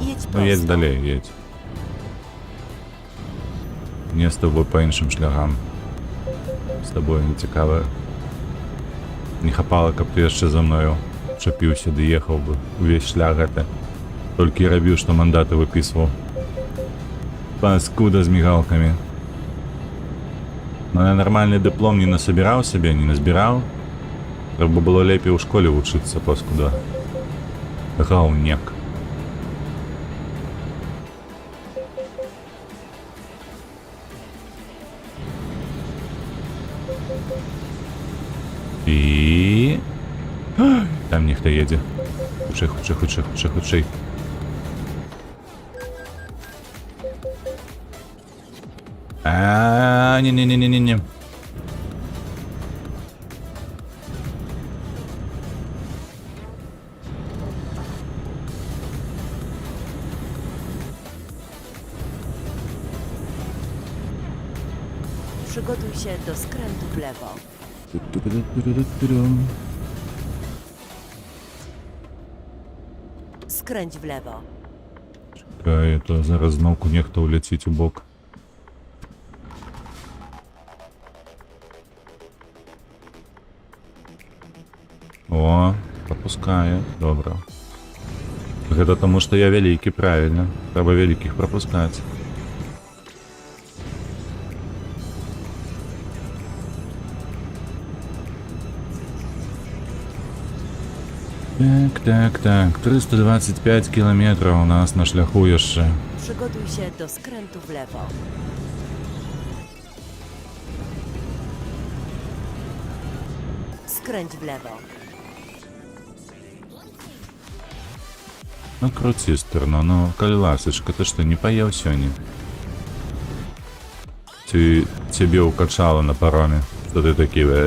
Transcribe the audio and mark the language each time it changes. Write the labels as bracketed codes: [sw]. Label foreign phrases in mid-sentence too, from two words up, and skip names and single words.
[ru] Едь Ну, едь просто. далее, едь. Мне с тобой [be] по іншим шляхам. [uk] З тобою не цікаво. [be] Не хапала, каб ты яшчэ за мною чапіўся, ды ехаў бы увесь шлях гэта. Толькі і рабіў, што мандаты выпісваў. Паскуда з мігалкамі. [ru] Но я нормальный диплом не насобирал себе, не назбирал. Треба было лепей у школе учиться, паскуда. [be] Гаунек. І... [uk] Там ніхто їде. Хутчэй. [be] Не. [pl] Przygotuj się do skrętu w lewo. Skręć w lewo. [uk] Чекай, то зараз знову нехто улетить у бок. О, пропускає, добре. [be] Гэта тому, што я вялікі, правильно. Трэба вялікіх пропускаць. Так, 325 кілометрів у нас на шляху яшчэ. [pl] Przygotuj się do skrętu w lewo. Skręć w lewo. [be] Ну круці, стерно, ну, калі ласачка, ты што, не паеў сёння? Ці цябе укачала на пароме, што ты такі...